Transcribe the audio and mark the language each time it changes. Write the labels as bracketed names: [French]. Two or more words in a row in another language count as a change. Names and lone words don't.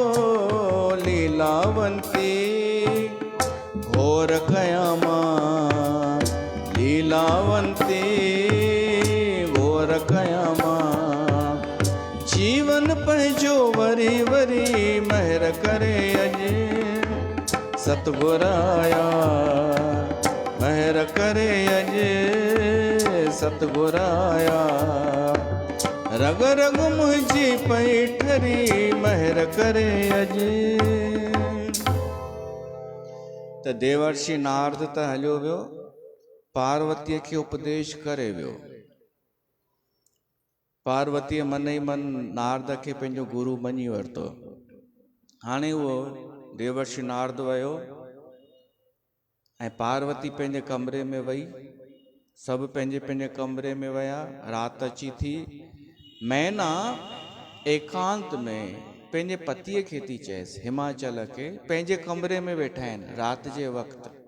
[Sindhi] लीलावंती घोर कयामा लीलावंती घोर कयामा जीवन पंहिंजो वरी वरी महर करे अॼु सतगुर आया महर करे अॼु सतगुर आया। रग रग मुंहिंजी पई ठरी महर करे अॼु। त देवर्षि नारद त हलियो वियो पार्वतीअ खे उपदेश करे वियो। पार्वतीअ मन ई मन नारद खे पंहिंजो गुरु मञी वरितो। हाणे उहो देवर्षि नारद वियो ऐं पार्वती पंहिंजे कमरे में वई। सभु पंहिंजे पंहिंजे कमरे में विया। राति अची थी। मैना एकांत में पंहिंजे पतीअ खे थी चएसि हिमाचल खे पंहिंजे कमरे में वेठा आहिनि राति जे वक़्तु।